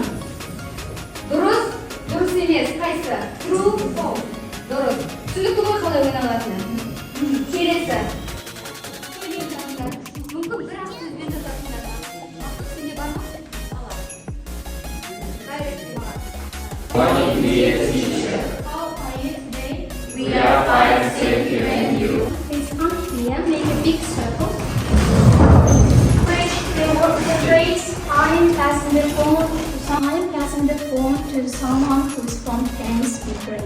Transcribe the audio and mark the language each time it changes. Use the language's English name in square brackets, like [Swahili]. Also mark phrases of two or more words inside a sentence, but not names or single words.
[Kazakh] Дұрыс, дұрыс емес, қайсы? [English] True, false. Дұрыс. [Kazakh] түсінікті ғой қалай ойналатыны. Келесі. Мүмкін бір ақ сөзбен жазасыңдар ма? Сенде бар ма? [English] How are you today? We are fine, thank you, and you? Please come here, make a big circle. Raise I'm passing the phone to someone whose phone tends to be great.